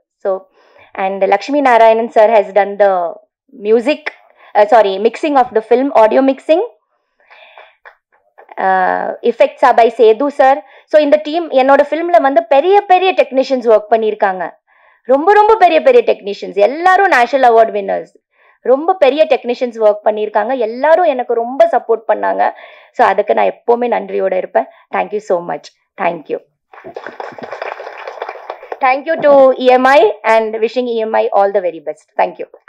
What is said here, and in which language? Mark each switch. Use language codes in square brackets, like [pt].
[en] So, and Lakshmi Narayanan sir has done the music, mixing of the film, audio mixing. Effects are by Sedu sir. So in the team [ta] என்னோட ஃபிலிம்ல வந்து பெரிய பெரிய technicians work பண்ணியிருக்காங்க. ரொம்ப ரொம்ப பெரிய பெரிய டெக்னீஷியன்ஸ், எல்லாரும் [en] National award winners. [ta] ரொம்ப பெரிய டெக்னீஷியன்ஸ் ஒர்க் பண்ணியிருக்காங்க. எல்லாரும் எனக்கு ரொம்ப சப்போர்ட் பண்ணாங்க. ஸோ அதுக்கு நான் எப்போவுமே நன்றியோடு இருப்பேன். [en] Thank you so much. Thank you. Thank you to EMI and wishing EMI all the very best. Thank you.